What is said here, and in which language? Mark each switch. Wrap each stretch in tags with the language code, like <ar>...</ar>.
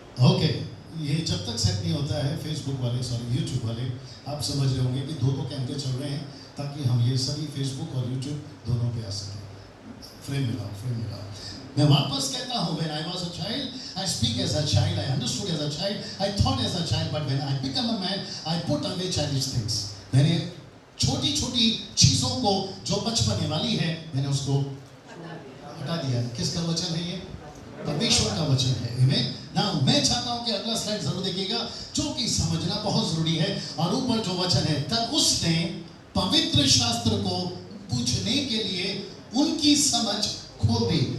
<hi>Okay, ये जब तक सेट नहीं होता है, फेसबुक वाले, सॉरी यूट्यूब वाले, आप समझ रहे होंगे कि दो कैमरे चल रहे हैं ताकि हम ये सभी फेसबुक और यूट्यूब दोनों पे आ सकें। फ्रेम मिलाओ, फ्रेम मिलाओ। मैं वापस कहता हूँ,</hi> <en>when I was a child, I speak as a child, I understood as a child, I thought as a child, but when I become a man, I put away childish things.</en> <hi>मैंने छोटी छोटी चीजों को जो बचपने वाली है, मैंने उसको हटा दिया। किसका वचन है ये? परमेश्वर का वचन है। आमीन। नाउ मैं चाहता हूं कि अगला स्लाइड जरूर देखिएगा, जो कि समझना बहुत जरूरी है। और ऊपर जो वचन है, तब उसने पवित्र शास्त्र को पूछने के लिए उनकी समझ खोल दी।</hi>